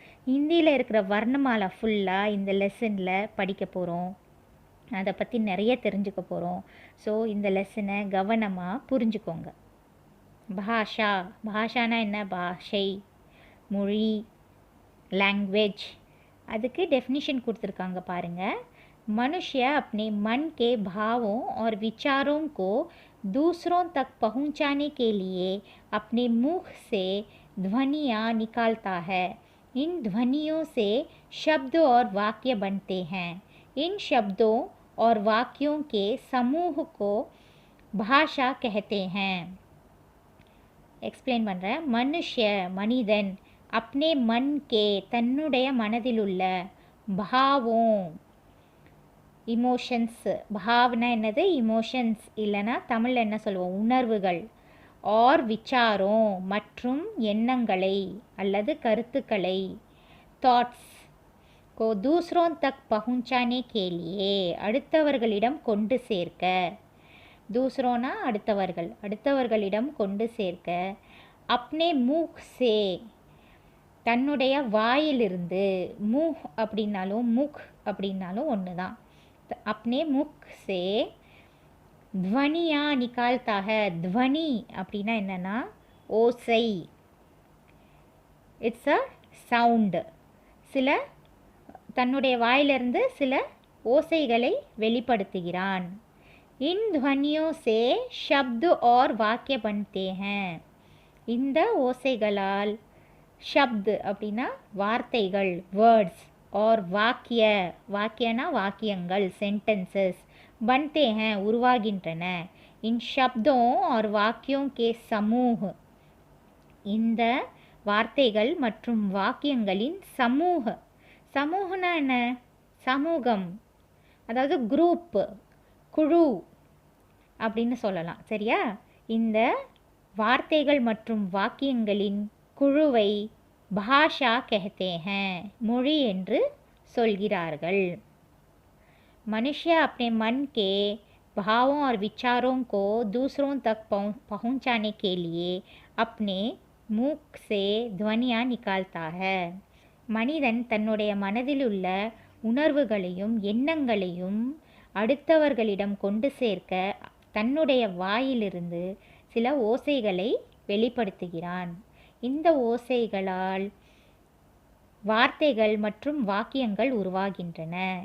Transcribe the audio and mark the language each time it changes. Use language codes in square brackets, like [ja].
[ta] ஹிந்தியில் இருக்கிற வர்ணமாலா ஃபுல்லாக இந்த லெசனில் படிக்க போகிறோம். அதை பற்றி நிறைய தெரிஞ்சுக்க போகிறோம். ஸோ இந்த லெசனை கவனமாக புரிஞ்சுக்கோங்க. பாஷா. பாஷானா என்ன? பாஷை, மொழி, லாங்குவேஜ். அதுக்கு டெஃபினிஷன் கொடுத்துருக்காங்க பாருங்கள். [hi] मनुष्य अपने मन के भावों और विचारों को दूसरों तक पहुंचाने के लिए अपने मुख से ध्वनियाँ निकालता है. इन ध्वनियों से शब्द और वाक्य बनते हैं. इन शब्दों और वाक्यों के समूह को भाषा कहते हैं. एक्सप्लेन बन रहा है. मनुष्य मनिदन अपने मन के [ta] தன்னுடைய மனதிலுள்ள [hi] भावों, இமோஷன்ஸ். [ta] பாவனா என்னது? இமோஷன்ஸ், இல்லைனா தமிழில் என்ன சொல்லுவோம்? உணர்வுகள். और விச்சாரோं மற்றும் எண்ணங்களை அல்லது கருத்துக்களை, தாட்ஸ் [hi] को दूसरों तक पहुंचाने के लिए [ta] அடுத்தவர்களிடம் கொண்டு சேர்க்க. दूसरोना அடுத்தவர்கள், அடுத்தவர்களிடம் கொண்டு சேர்க்க. [hi] अपने मुख से [ta] தன்னுடைய வாயிலிருந்து. முஹ் அப்படின்னாலும் முக் அப்படின்னாலும் ஒன்று தான். [hi] अपने मुख से ध्वनिया निकालता है. [ta] ध्वनि அப்படின்னா என்னன்னா ஓசை. [en] It's a sound. [ta] சில தன்னுடைய வாயிலிருந்து சில ஓசைகளை வெளிப்படுத்துகிறான். [hi] इन ध्वनियों से शब्द और वाक्य बनते हैं. [ta] இந்த ஓசைகளால் शब्द அப்படின்னா வார்த்தைகள், வேர்ட்ஸ், और वाक्य, वाक्यना வாக்கியங்கள், सेंटेंसेस, [hi] बनते हैं [ta] உருவாகின்றன. [hi] इन शब्दों और वाक्यों के समूह. [ta] இந்த வார்த்தைகள் மற்றும் வாக்கியங்களின் சமூக. சமூகனா என்ன? சமூகம், அதாவது குரூப், குழு அப்படின்னு சொல்லலாம். சரியா? இந்த வார்த்தைகள் மற்றும் வாக்கியங்களின் குழுவை பாஷா [hi] कहते हैं, [ta] மொழி என்று சொல்கிறார்கள். [hi] मनुष्य अपने मन के भावों और विचारों को दूसरों तक पहुंचाने के लिए अपने मुख से ध्वनियाँ निकालता है. [ta] மனிதன் தன்னுடைய மனதிலுள்ள உணர்வுகளையும் எண்ணங்களையும் அடுத்தவர்களிடம் கொண்டு சேர்க்க தன்னுடைய வாயிலிருந்து சில ஓசைகளை வெளிப்படுத்துகிறான். இந்த ஓசைகளால் வார்த்தைகள் மற்றும் வாக்கியங்கள் உருவாகின்றன.